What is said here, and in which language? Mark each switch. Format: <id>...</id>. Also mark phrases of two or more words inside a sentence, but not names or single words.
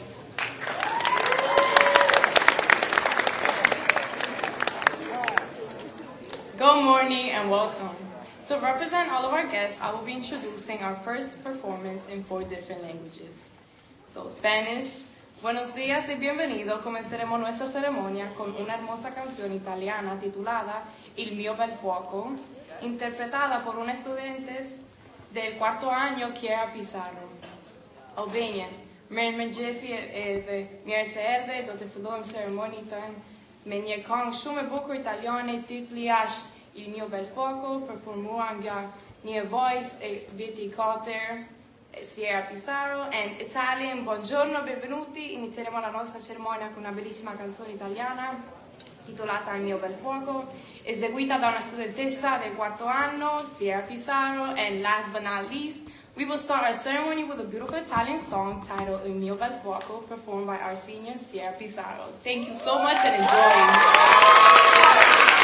<en>Good morning and welcome. To represent all of our guests, I will be introducing our first performance in 4 different languages. So, Spanish.</en> <es>Buenos días y bienvenido. Comenzaremos nuestra ceremonia con una hermosa canción italiana titulada Il mio bel fuoco, interpretada por una estudiante del 4º año, Chiara Pizarro.</es> <sq>Albania. Mirëmëngjesi edhe mirëseerdhje, do të fillojmë ceremonin tonë me një këngë shumë e bukur italiane, titulli është Il mio bel fuoco, performuar nga një vajzë e viti 4, Chiara Pizarro.</sq> <en>And Italian,</en> <it>buongiorno, benvenuti. Inizieremo la nostra cerimonia con una bellissima canzone italiana titolata Il mio bel fuoco, eseguita da una studentessa del 4º anno, Chiara Pizarro.</it> <en>And last but not least, we will start our ceremony with a beautiful Italian song titled Il mio bel fuoco, performed by our senior, Chiara Pizarro. Thank you so much and enjoy.</en>